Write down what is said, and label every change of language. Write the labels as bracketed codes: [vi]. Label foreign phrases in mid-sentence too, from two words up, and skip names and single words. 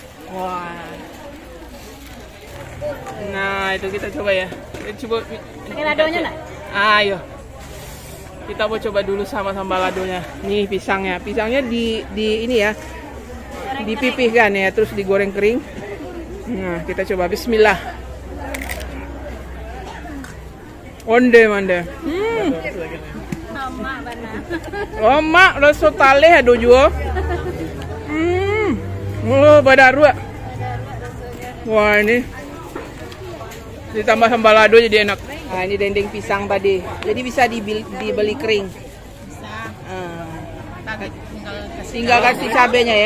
[id] Wah. Nah, itu kita coba ya. Coba. Pakai ladonya enggak? Ayo. Kita mau coba dulu sama sambal ladonya. Nih pisangnya. Pisangnya di ini ya. Dipipihkan ya, terus digoreng kering. Nah, kita coba bismillah. [min] Onde mande. Mama bana. Oh, mak rasa taleh ada juga. Oh, badarua. [id] Wah, ini ditambah sambal lado jadi enak. Nah, ini dendeng pisang tadi. Jadi bisa dibeli kering. Tinggal kasih cabenya ya.